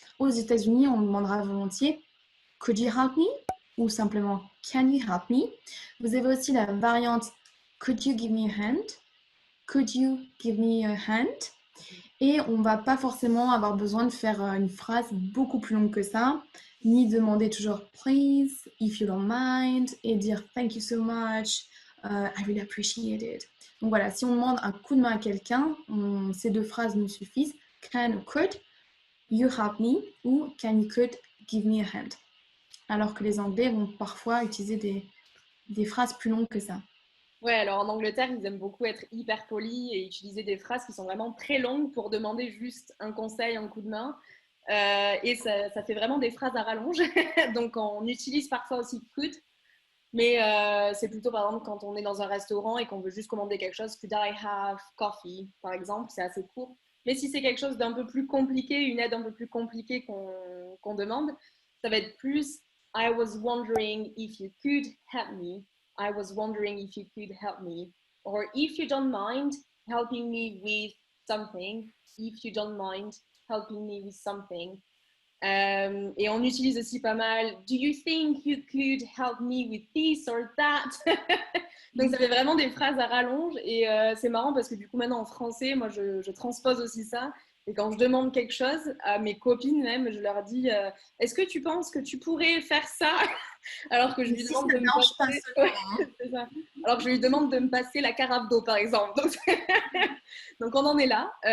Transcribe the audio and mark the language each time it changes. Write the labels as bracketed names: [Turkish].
[French] Aux États-Unis, on demandera volontiers [English] Could you help me? [French] Ou simplement [English] Can you help me? [French] Vous avez aussi la variante [English] Could you give me a hand? Could you give me a hand? [French] Et on va pas forcément avoir besoin de faire une phrase beaucoup plus longue que ça, ni demander toujours [English] please, if you don't mind, [French] et dire [English] thank you so much, I really appreciate it. [French] Donc voilà, si on demande un coup de main à quelqu'un, ces deux phrases nous suffisent. [English] Can ou could you help me? Ou can you could give me a hand? [French] Alors que les Anglais vont parfois utiliser des phrases plus longues que ça. Ouais, alors en Angleterre, ils aiment beaucoup être hyper polis et utiliser des phrases qui sont vraiment très longues pour demander juste un conseil, un coup de main. Et ça fait vraiment des phrases à rallonge. Donc on utilise parfois aussi could, mais c'est plutôt par exemple quand on est dans un restaurant et qu'on veut juste commander quelque chose, [English] could I have coffee, [French] par exemple, c'est assez court. Mais si c'est quelque chose d'un peu plus compliqué, une aide un peu plus compliquée qu'on demande, ça va être plus [English] I was wondering if you could help me. I was wondering if you could help me. Or if you don't mind helping me with something. If you don't mind helping me with something. [French] Et on utilise aussi pas mal [English] Do you think you could help me with this or that? [French] Donc ça fait vraiment des phrases à rallonge et c'est marrant parce que du coup maintenant en français, moi je transpose aussi ça. Et quand je demande quelque chose à mes copines même, je leur dis est-ce que tu penses que tu pourrais faire ça? Alors que je lui demande de me passer... Ouais, c'est ça. Alors que je lui demande de me passer la carafe d'eau par exemple. Donc on en est là.